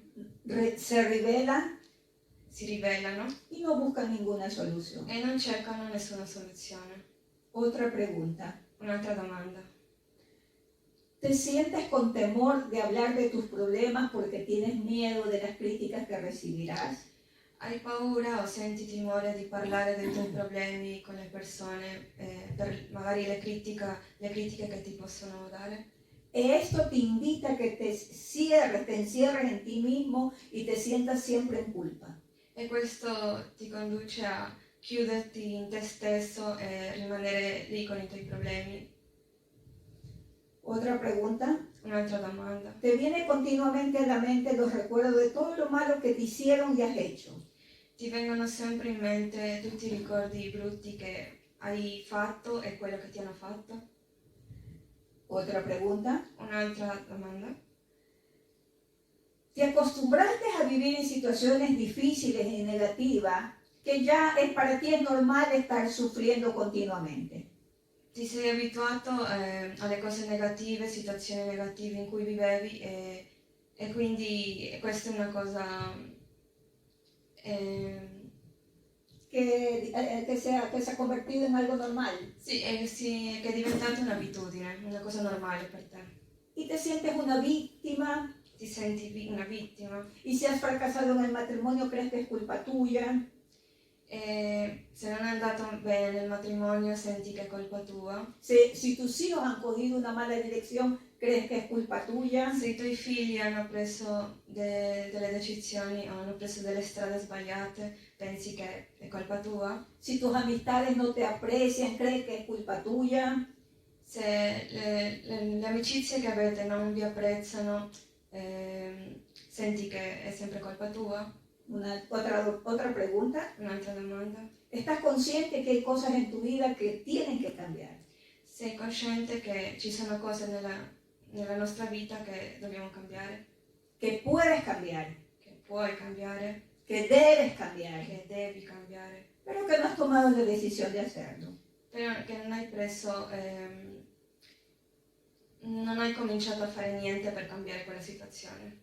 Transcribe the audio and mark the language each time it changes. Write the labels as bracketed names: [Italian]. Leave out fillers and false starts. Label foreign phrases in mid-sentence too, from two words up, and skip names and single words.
[Spanish] se rebelan [Italian] si ribellano [Spanish] y no buscan ninguna solución. [Italian] e non cercano nessuna soluzione. [Spanish] Otra pregunta. [Italian] Un'altra domanda. [Spanish] ¿Te sientes con temor de hablar de tus problemas porque tienes miedo de las críticas que recibirás? [Italian] Hai paura o senti timore di parlare dei tuoi problemi con le persone per magari le critiche che ti possono dare? [Spanish] E esto te invita a que te encierres en ti mismo y te sientas siempre en culpa. [Italian] E questo ti conduce a chiuderti in te stesso e rimanere lì con i tuoi problemi. [Spanish] Otra pregunta. [Italian] Un'altra domanda. [Spanish] ¿Te viene continuamente a la mente los recuerdos de todo lo malo que te hicieron y has hecho? [Italian] Ti vengono sempre in mente tutti i ricordi brutti che hai fatto e quello che ti hanno fatto? [Spanish] Otra pregunta. [Italian] Un'altra domanda. [Spanish] ¿Te acostumbraste a vivir en situaciones difíciles y negativas que ya para ti es normal estar sufriendo continuamente? [Italian] Ti sei abituato alle cose negative, situazioni negative in cui vivevi e quindi questa è una cosa [Spanish] Que se ha convertido en algo normal. [Italian] sì, che è diventata un'abitudine, una cosa normale per te. [Spanish] Y te sientes una víctima. [Italian] Ti senti una vittima [Spanish] Y si has fracasado en el matrimonio, crees que es culpa tuya. [Italian] e se non è andato bene nel matrimonio senti che è colpa tua. [Spanish] Si tus hijos han cogido una mala dirección, crees que es culpa tuya. [Italian] Se i tuoi figli hanno preso delle decisioni o hanno preso delle strade sbagliate, pensi che è colpa tua. [Spanish] Si tus amistades no te aprecian, crees que es culpa tuya. [Italian] Se le amicizie che avete non vi apprezzano, senti che è sempre colpa tua. [Spanish] Otra pregunta. [Italian] Un'altra domanda. [Spanish] ¿Estás consciente que hay cosas en tu vida que tienen que cambiar? [Italian] Sei cosciente che ci sono cose nella nostra vita che dobbiamo cambiare, [Spanish] Que puedes cambiar, [Italian] che puoi cambiare, [Spanish] que debes cambiar, [Italian] che devi cambiare, [Spanish] pero que no has tomado la decisión de hacerlo. [Italian] però che non hai preso, non hai cominciato a fare niente per cambiare quella situazione.